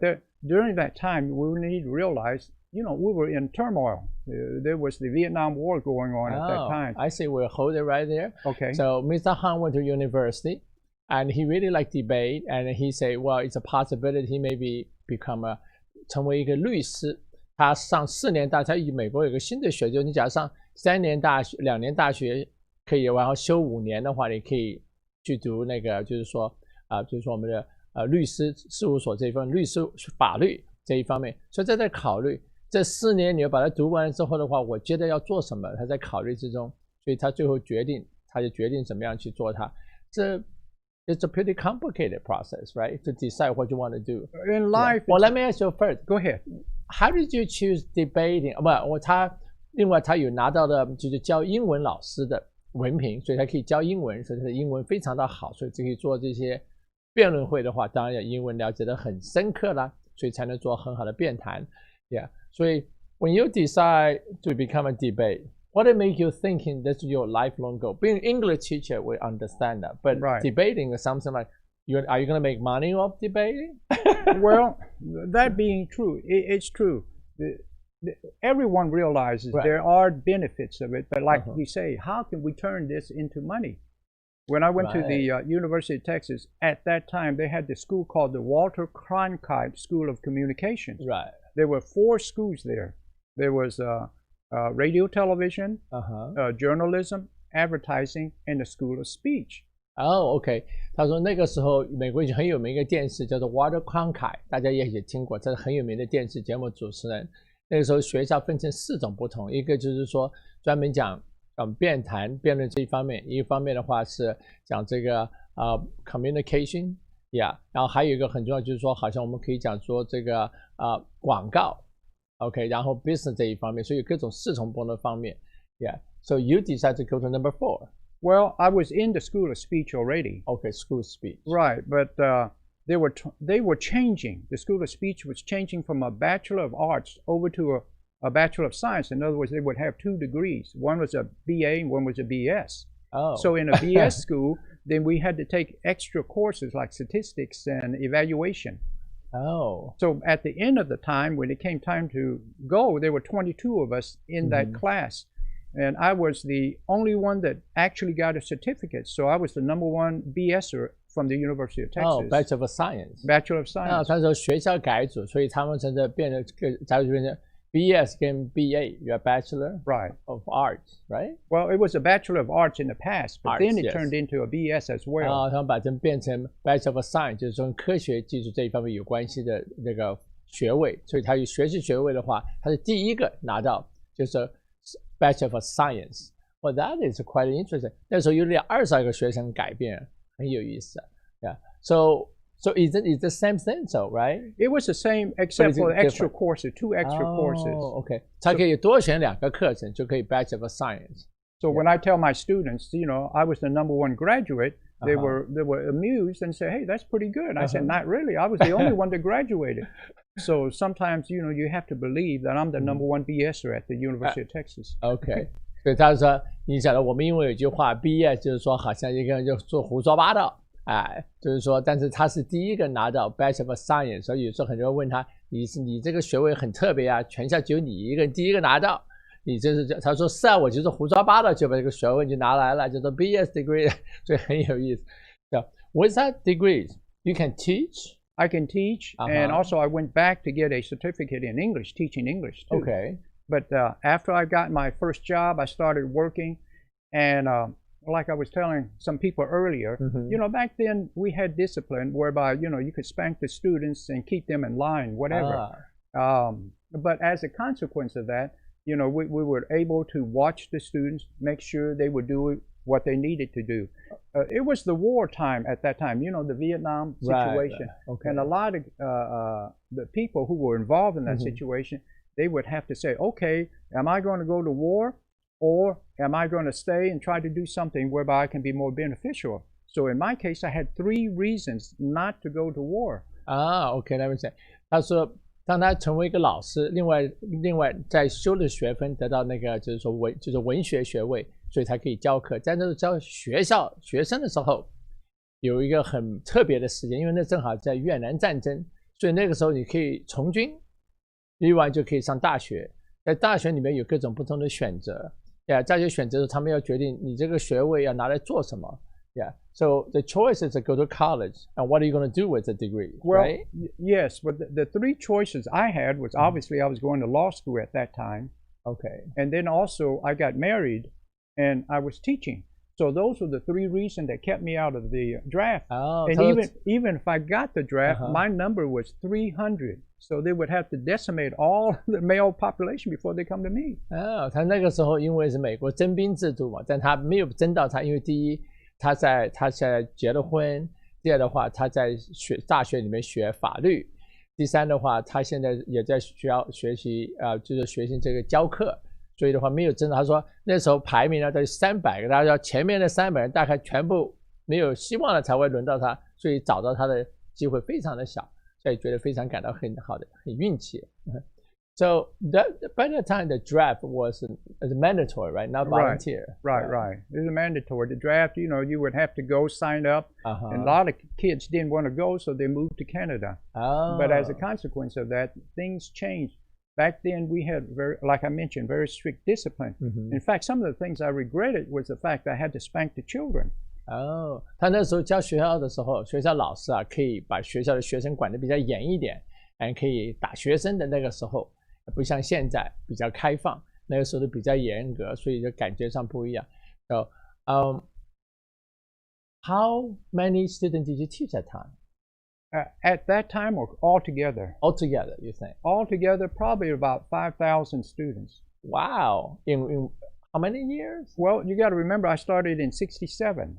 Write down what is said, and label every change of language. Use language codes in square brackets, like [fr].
[en] But during that time, we need to realize, we were in turmoil. There was the Vietnam War going on at that time. I see. We'll hold it right there. Okay. So Mr. Han went to university, and he really liked debate, and he said, well, it's a possibility he maybe [zh] 成为一个律师。他上4年大学，美国有个新的学，就是你假如上3年大学、2年大学可以，然后修5年的话，你可以去读那个，就是说我们的律师事务所这一方面，律师法律这一方面。所以在考虑这4年你要把它读完之后的话，我觉得要做什么，他在考虑之中，所以他最后决定怎么样去做它。 [en] It's a pretty complicated process, right? To decide what you want to do. In life, well, let me ask you first. Go ahead. How did you choose debating? [zh] 另外他有拿到的就是教英文老师的文凭，所以他可以教英文，所以他的英文非常的好，所以可以做这些辩论会的话，当然要英文了解得很深刻啦，所以才能做很好的辩谈。 [en] Yeah. [zh] 所以 [en] when you decide to become a debate, what did make you thinking that's your lifelong goal? Being an English teacher, we understand that, but debating is something like, are you going to make money off debating? Well, that being true, it's true. Everyone realizes there are benefits of it, but like you say, how can we turn this into money? When I went to the University of Texas, at that time, they had this school called the Walter Cronkite School of Communications. Right. There were 4 schools there. There was radio, television, journalism, advertising, and the School of Speech. OK. [zh] 他说那个时候美国已经很有名一个电视叫做 Walter Cronkite， 大家也听过，这是很有名的电视节目主持人。那个时候学校分成4种不同，一个就是说专门讲辩论这一方面，一方面的话是讲这个communication， 然后还有一个很重要就是说，好像我们可以讲说这个广告 ，OK， 然后 business 这一方面，所以各种4种不同的方面 ， [en] So you decide to go to number 4. Well, I was in the School of Speech already. Okay, School of Speech. Right, but they were changing. The School of Speech was changing from a Bachelor of Arts over to a Bachelor of Science. In other words, they would have 2 degrees. One was a BA and one was a BS. So in a BS school, then we had to take extra courses like statistics and evaluation. So at the end of the time, when it came time to go, there were 22 of us in that class. And I was the only one that actually got a certificate. So I was the #1 BSer from the University of Texas. Bachelor of Science. Bachelor of Science. [zh] 他说学校改组，所以他们真的变成假如变成 BS 跟 BA, [en] you're a Bachelor of Arts, right? Well, it was a Bachelor of Arts in the past, but then it turned into a BS as well. [zh] 他们把这变成 Bachelor of Science， 就是跟科学技术这一方面有关系的那个学位，所以他有学士学位的话，他是第一个拿到，就是 Bachelor of Science. [en] Well, that is quite interesting. [zh] 那时候有22个学生改变，很有意思。 [en] Yeah. So it's the same thing, so right? It was the same except for extra courses, 2 extra courses. Okay. [zh] 他可以多选2个课程，就可以 Bachelor of Science. [en] So when I tell my students, I was the #1 graduate, they were amused and say, "Hey, that's pretty good." I said, "Not really. I was the only one that graduated." So sometimes, you have to believe that I'm the #1 BSer at the University of Texas. Okay. [zh] 所以他说，你晓得我们英文有句话 ，BS 就是说好像一个人就做胡说八道，就是说，但是他是第一个拿到 Bachelor of Science， 所以有时候很多人问他，你这个学位很特别啊，全校只有你一个人第一个拿到。你就是他说是啊，我就是胡说八道就把这个学位就拿来了，叫做 BS degree， 所以很有意思。 [en] So with that degree, you can teach. I can teach, and also I went back to get a certificate in English, teaching English too. Okay. But after I got my first job, I started working, and like I was telling some people earlier, back then we had discipline whereby you could spank the students and keep them in line, whatever. But as a consequence of that, we were able to watch the students, make sure they were what they needed to do. It was the war time at that time, the Vietnam situation. Right. Okay. And a lot of the people who were involved in that situation, they would have to say, okay, am I going to go to war, or am I going to stay and try to do something whereby I can be more beneficial? So in my case, I had 3 reasons not to go to war. [zh] OK， 那么讲，他说，当他成为一个老师，另外在修的学分得到那个就是说文学学位，所以才可以教课。在那个教学生的时候，有一个很特别的时间，因为那正好在越南战争，所以那个时候你可以从军，另外就可以上大学。在大学里面有各种不同的选择，在这选择的时候，他们要决定你这个学位要拿来做什么。 [en] Yeah. So the choice is to go to college, and what are you going to do with the degree? Well, right? Yes, but the 3 choices I had was obviously I was going to law school at that time. Okay. And then also I got married, and I was teaching. So those were the 3 reasons that kept me out of the draft. Oh, and even if I got the draft, my number was 300. So they would have to decimate all the male population before they come to me. [zh] 他那个时候因为是美国征兵制度嘛，但他没有征到他，因为第一。他现在结了婚，第二的话他在大学里面学法律，第三的话他现在也在学校学习就是学习这个教课，所以的话没有征到。他说那时候排名呢在300个，大家前面的300人大概全部没有希望了才会轮到他，所以找到他的机会非常的小，所以觉得非常感到很好的很运气。 [en] So by the time the draft was mandatory, right? Not volunteer. Right. It was mandatory. The draft, you would have to go sign up. And a lot of kids didn't want to go, so they moved to Canada. But as a consequence of that, things changed. Back then, we had, like I mentioned, very strict discipline. In fact, some of the things I regretted was the fact I had to spank the children. [zh] 他那时候教学校的时候，学校老师可以把学校的学生管得比较严一点，可以打学生的那个时候。不像现在比较开放，那个时候都比较严格，所以就感觉上不一样。 [en] So, how many students did you teach at that time? At that time or altogether? Altogether, you think? Altogether, probably about 5,000 students. Wow! In how many years? Well, you got to remember, I started in '67.